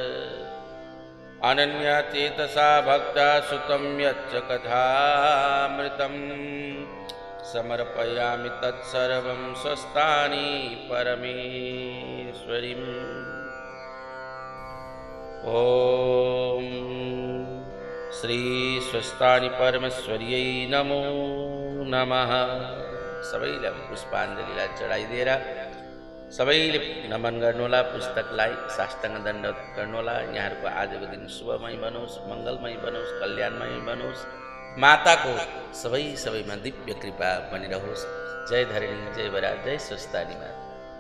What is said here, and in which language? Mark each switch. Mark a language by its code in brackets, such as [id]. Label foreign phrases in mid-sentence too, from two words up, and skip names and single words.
[sa] अनन्यचेतसा भक्ता सुतं यच्च कथामृतं समर्पयामि तत्सर्वं स्वस्थानी परमेश्वरीम्। ओम श्री स्वस्थानी परमेश्वर्यै नमो नमः। [ne] सबैले पुष्पाञ्जलीलाई चढाइदिएर सबैले नमन गर्नुहोला, पुस्तकलाई साष्टाङ्ग दण्डवत गर्नुहोला। यहाँहरूको आजको दिन शुभमय बनोस्, मङ्गलमय बनोस्, कल्याणमय बनोस्। माताको सबैमा दिव्य कृपा बनिरहोस्। जय धरणी, जय बरा, जय स्वस्थानी माता।